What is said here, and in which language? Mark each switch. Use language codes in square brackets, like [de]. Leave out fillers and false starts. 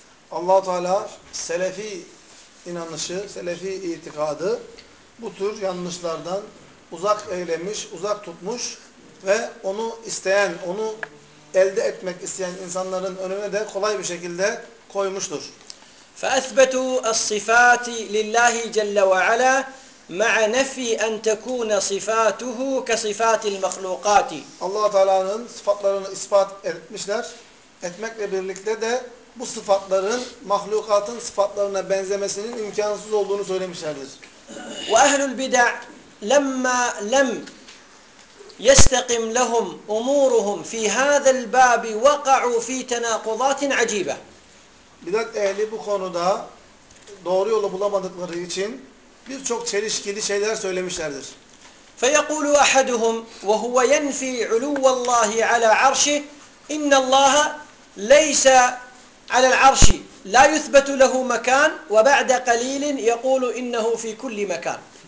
[tr] Allah Teala selefi inanışı, selefi itikadı bu tür yanlışlardan uzak eylemiş, uzak tutmuş ve onu isteyen, onu elde etmek isteyen insanların önüne de kolay bir şekilde koymuştur. [ar] فأثبتوا الصفات لله جل وعلا مع نفي أن تكون صفاته كصفات المخلوقات. [tr] الله Teala'nın sıfatlarını ispat etmişler. Etmekle birlikte de bu sıfatların mahlukatın sıfatlarına benzemesinin imkansız olduğunu söylemişlerdir. [ar] وأهل البدع لما لم يستقم لهم أمورهم في هذا الباب وقعوا في تناقضات عجيبة. [tr] Bidat ehli bu konuda doğru yolu bulamadıkları için birçok çelişkili şeyler söylemişlerdir. [ar] فَيَقُولُ أَحَدُهُمْ وَهُوَ يَنْفِي عُلُوَّ اللّٰهِ عَلَى عَرْشِهِ اِنَّ اللّٰهَ لَيْسَ عَلَى الْعَرْشِ لَا يُثْبَتُ لَهُ مَكَانٌ وَبَعْدَ قَلِيلٍ يَقُولُ اِنَّهُ فِي كُلِّ مَكَانٍ.